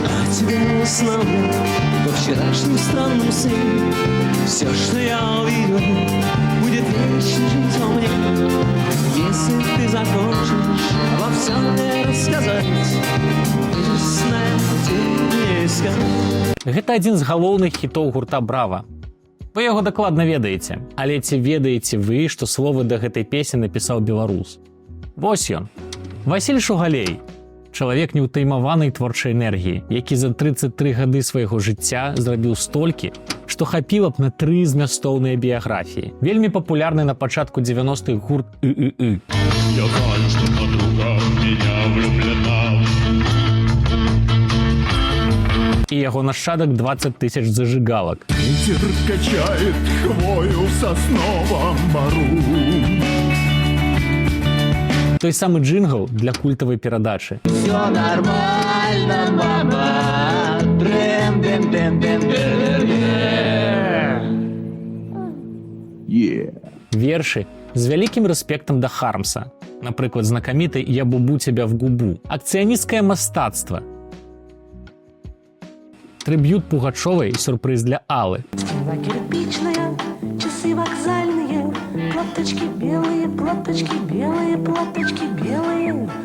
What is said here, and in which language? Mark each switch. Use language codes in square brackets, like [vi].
[ru] Тебя уснул во вчерашнем странном сне. Все, что я увидел, будет вечно жить во мне. Если ты захочешь во всем мне рассказать, ты же знаешь, где мне искать. [be] Гэта адзін з галоўных хітоў гурта «Браво». Вы яго дакладна ведаеце, але ці ведаеце вы, што словы да гэтай песні напісаў беларус? Вось ён. Васіль Шугалей. Чалавек неўтаймаванай творчай энергіі, які за 33 гады свайго жыцця зрабіў столькі, што хапіла б на 3 змястоўныя біяграфіі. Вельмі папулярны на пачатку 90-х гурт «ы-ы-ы». [ru] Я знаю, что подруга в меня влюблена. [be] І яго нашчадак 20 тысяч зажигалак. [ru] Ветер качает хвою в сосновом бору. [be] Той самы джингл для культавай перадачы. [ru] Все нормально, мама. [be] Вершы з вялікім рэспектам да Хармса. Напрыклад, знакамітай «Я бубу цябе в губу». Акцыянісцкае мастацтва. Трыб'ют Пугачовай, сюрпрыз для Аллы. [ru] Стена кирпичная, часы вокзальные, платочки белые, платочки белые.